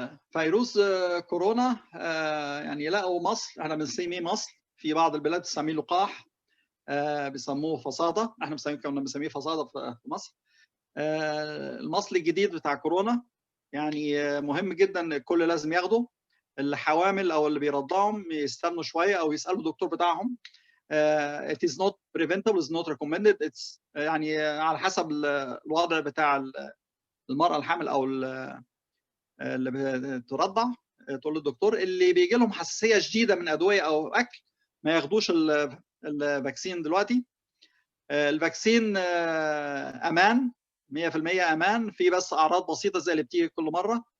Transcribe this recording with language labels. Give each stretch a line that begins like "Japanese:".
Arabic: فيروس كورونا يعني لقوا مصل، احنا بنسميه مصل، في بعض البلاد بتسميه لقاح، بيسموه فصاده، احنا كنا بنسميه فصاده في مصر. المصل الجديد بتاع كورونا يعني مهم جدا، الكل لازم ياخده. الحوامل او اللي بيرضعهم يستنوا شويه او يسالوا الدكتور بتاعهم.
English: It is not preventable, it's not recommended.
Arabic: It's يعني على حسب الوضع بتاع المرأة الحامل أو اللي بترضع، تقول للدكتور. اللي بيجي لهم حساسية شديدة من أدوية أو أكل ما ياخدوش الفاكسين دلوقتي. الفاكسين أمان 100% أمان، في بس أعراض بسيطة زي اللي بتيجي كل مرة.